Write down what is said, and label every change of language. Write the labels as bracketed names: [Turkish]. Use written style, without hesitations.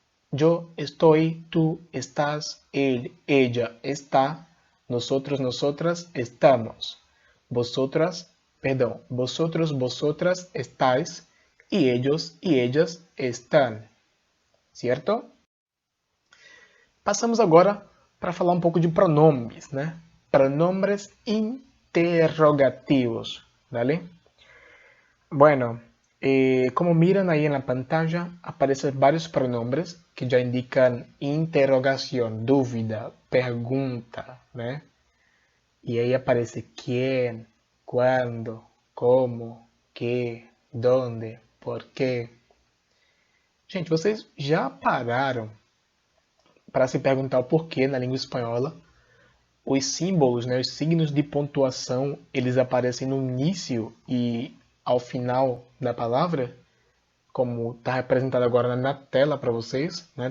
[Spanish] Yo estoy, tú estás, él, ella está, nosotros, nosotras estamos. Vosotros, vosotras estáis y ellos y ellas están. [Portuguese] Certo? Passamos agora para falar um pouco de pronomes, né? [Spanish] Pronombres interrogativos, ¿vale? Bueno, como miran ahí en la pantalla, aparecen varios pronombres que ya indican interrogación, [Portuguese] dúvida, pergunta, né? E aí aparece [Spanish] quién, cuándo, cómo, qué, dónde, por qué. [Portuguese] Gente, vocês já pararam para se perguntar o porquê na língua espanhola? Os símbolos, né, os signos de pontuação, eles aparecem no início e ao final da palavra, como está representado agora na tela para vocês, né?